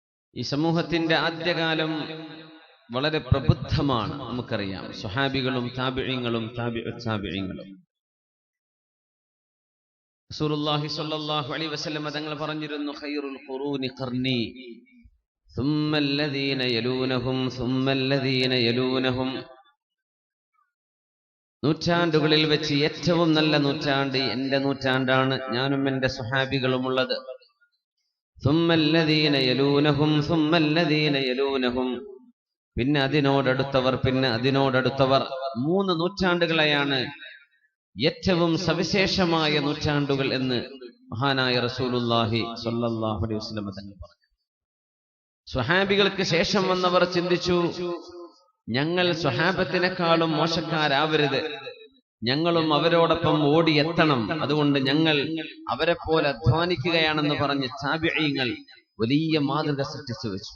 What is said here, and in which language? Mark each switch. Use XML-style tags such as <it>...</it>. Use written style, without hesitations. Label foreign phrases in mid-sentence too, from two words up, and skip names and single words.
<ml>ഈ സമൂഹത്തിന്റെ ആദ്യകാലം വളരെ പ്രബുദ്ധമാണ്. നമുക്കറിയാം, സ്വഹാബികളും താബിഈങ്ങളും താബിഈങ്ങളും. റസൂലുള്ളാഹി</ml> <ar>صلى الله عليه وسلم</ar> <ml>തങ്ങൾ പറഞ്ഞിരുന്നു,</ml> <ar>خير القرون قرني ثم الذين يلونهم ثم الذين يلونهم.</ar> <ml>നൂറ്റാണ്ടുകളിൽ വെച്ച് ഏറ്റവും നല്ല നൂറ്റാണ്ട് എന്റെ നൂറ്റാണ്ടാണ്, ഞാനും എന്റെ സ്വഹാബികളും ഉള്ളത്.</ml> <ar>ثم الذين يلونهم ثم الذين يلونهم.</ar> <ml>പിന്നെ അതിനോടടുത്തവർ, പിന്നെ അതിനോടടുത്തവർ. 3 നൂറ്റാണ്ടുകളെയാണ് ഏറ്റവും സവിശേഷമായ നൂറ്റാണ്ടുകൾ എന്ന് മഹാനായ റസൂലുള്ളാഹി</ml> <ar>صلى الله عليه وسلم</ar> <ml>തങ്ങൾ പറഞ്ഞു. സ്വഹാബികൾക്ക് ശേഷം വന്നവർ ചിന്തിച്ചു, ഞങ്ങൾ സ്വഹാബത്തിനേക്കാളും മോശക്കാരാവരുത്, ഞങ്ങളും അവരോടൊപ്പം ഓടിയെത്തണം, അതുകൊണ്ട് ഞങ്ങൾ അവരെ പോലെ അധ്വാനിക്കുകയാണെന്ന് പറഞ്ഞ് താബിഈങ്ങൾ വലിയ മാതൃക സൃഷ്ടിച്ചു വെച്ചു.</ml>